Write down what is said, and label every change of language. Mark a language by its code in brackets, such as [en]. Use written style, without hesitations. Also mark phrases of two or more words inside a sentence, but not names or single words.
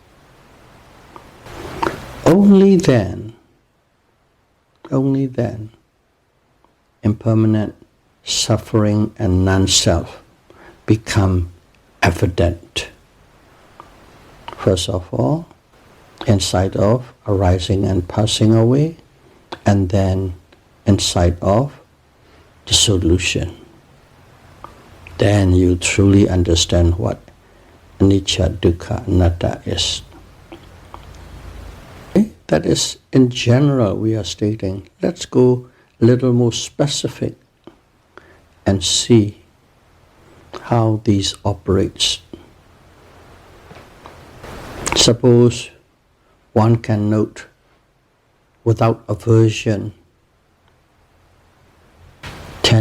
[en] Only then, impermanent, suffering, and non-self become evident. First of all, insight of arising and passing away, and then insight of dissolution. Then you truly understand what [pi] anicca, dukkha, anatta [en] is. Okay? That is, in general, we are stating. Let's go a little more specific and see how these operates. Suppose one can note without aversion 10